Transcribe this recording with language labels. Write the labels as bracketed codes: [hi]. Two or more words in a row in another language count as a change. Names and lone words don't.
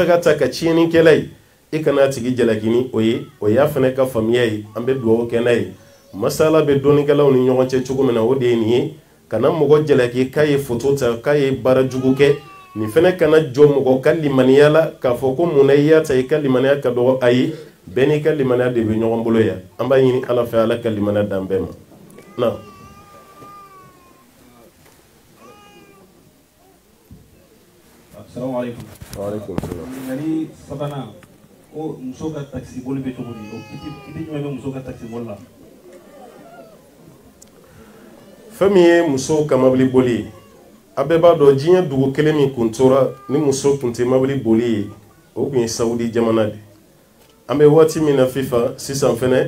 [bm] ka ta ka tiɲɛnikɛla ye i kana tigi jalaki ni o ye o y'a fana ka faamuya ye an bɛ duwawu kɛ n'a ye masala bɛ dɔnnikɛlaw ni ɲɔgɔn cɛ cogo min na o de ye nin ye kana mɔgɔ jalaki k'a ye foto ta k'a ye baara jugu kɛ nin fana kana jɔ mɔgɔ ka limaniya la k'a fɔ ko mun na i y'a ta i ka limaniya ka dɔgɔ ayi bɛɛ n'i ka limaniya de bɛ ɲɔgɔn bolo yan an b'a ɲini ala fɛ ala ka limaniya dan bɛɛ ma na [ar] السلام عليكم وعليكم السلام [bm] ngani sabana o muso ka taxi boli bɛ cogo di o kiti jumɛn bɛ muso ka taxi boli la fɛn min ye muso ka mobili boli ye a bɛɛ b'a dɔn diɲɛ dugu kelen min kun tora ni muso tun tɛ mobili boli ye o tun ye sawudi jamana de an bɛ waati min na fifa sisan fɛnɛ